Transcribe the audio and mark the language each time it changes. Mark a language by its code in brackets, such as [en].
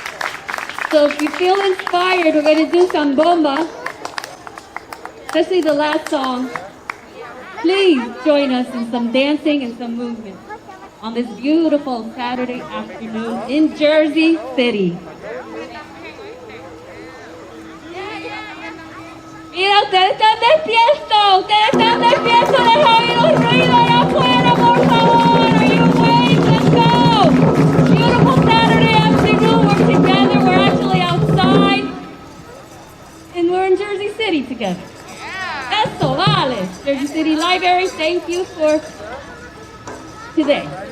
[en] tired, we're going to do some bomba, especially the last song. Please join us in some dancing and some movement on this beautiful Saturday afternoon in Jersey City. [es] Mira, ustedes están despiertos, deja oír los ruidos allá afuera, por favor. [en] Are you awake? Let's go. Beautiful Saturday afternoon, we're together, we're actually outside, and we're in Jersey City together. [es] Eso, vale. [en] Jersey City Library, thank you for today.